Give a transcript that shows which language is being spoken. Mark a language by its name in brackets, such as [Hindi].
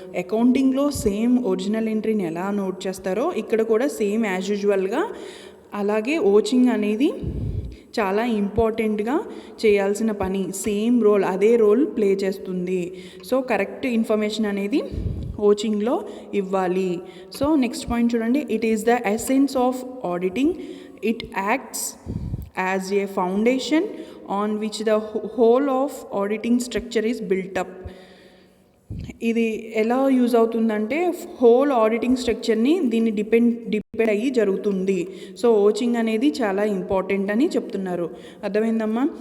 [Telugu] అకౌంటింగ్లో same original ఎంట్రీని ఎలా note చేస్తారో ఇక్కడ కూడా సేమ్ యాజ్ యూజువల్గా అలాగే ఓచింగ్ అనేది చాలా ఇంపార్టెంట్గా చేయాల్సిన పని, సేమ్ రోల్, అదే రోల్ ప్లే చేస్తుంది. సో కరెక్ట్ ఇన్ఫర్మేషన్ అనేది ఓచింగ్లో ఇవ్వాలి. [English] so next point [Telugu] చూడండి. [English] It is the essence of auditing. It acts as a foundation on which the whole of auditing structure is built up. [Telugu] ఇది ఎలా use అవుతుందంటే whole auditing స్ట్రక్చర్ని దీన్ని depend అయ్యి జరుగుతుంది. So vouching అనేది చాలా ఇంపార్టెంట్ అని చెప్తున్నారు. అర్థమైందమ్మా.